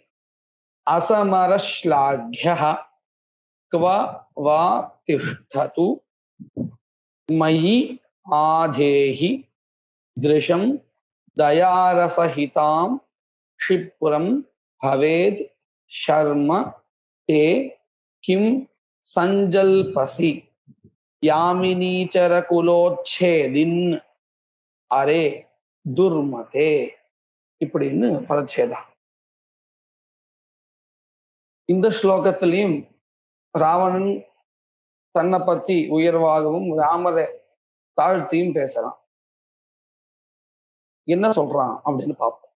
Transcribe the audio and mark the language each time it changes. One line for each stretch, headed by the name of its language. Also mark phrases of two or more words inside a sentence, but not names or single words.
Sanskrit: असमरश्लाघ्यः क्व वा तिष्ठतु मयि आधेहि दृशं दयारसहितां क्षिप्रं भवेद् शर्म ते किं सञ्जल्पसि यामिनीचरकुलोच्छेदिन् अरे दुर्मते.
Tamil: இப்படின்னு பதச்சேதா. இந்த ஸ்லோகத்திலையும் ராவணன் தன்னை பத்தி உயர்வாகவும் ராமரை தாழ்த்தியும் பேசலாம். என்ன சொல்றான் அப்படின்னு பார்ப்போம்.